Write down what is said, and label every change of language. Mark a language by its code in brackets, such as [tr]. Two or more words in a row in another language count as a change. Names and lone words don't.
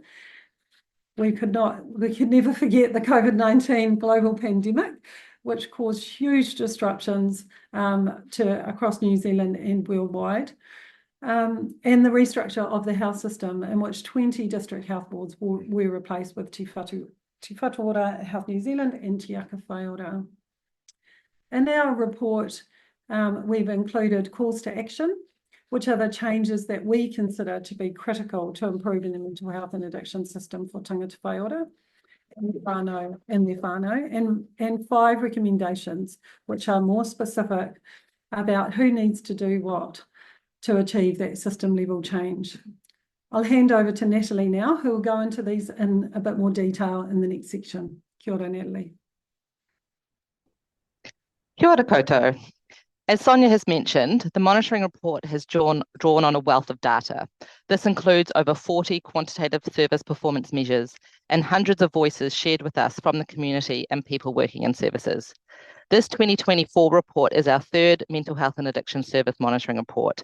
[en] We could never forget the COVID-19 global pandemic, which caused huge disruptions across New Zealand and worldwide. And the restructure of the health system, in which 20 district health boards were replaced with Te Whatu Ora Health New Zealand and Te Aka Whai Ora. In our report, we've included calls to action, which are the changes that we consider to be critical to improving the mental health and addiction system for [mi] tangata whai ora [en] and their whānau, and 5 recommendations, which are more specific about who needs to do what to achieve that system level change. I'll hand over to Natalie now, who will go into these in a bit more detail in the next section. [mi] Kia ora, Natalie. Kia ora koutou. [en] As Sonia has mentioned, the monitoring report has drawn on a wealth of data. This includes over 40 quantitative service performance measures and hundreds of voices shared with us from the community and people working in services. This 2024 report is our 3rd mental health and addiction service monitoring report.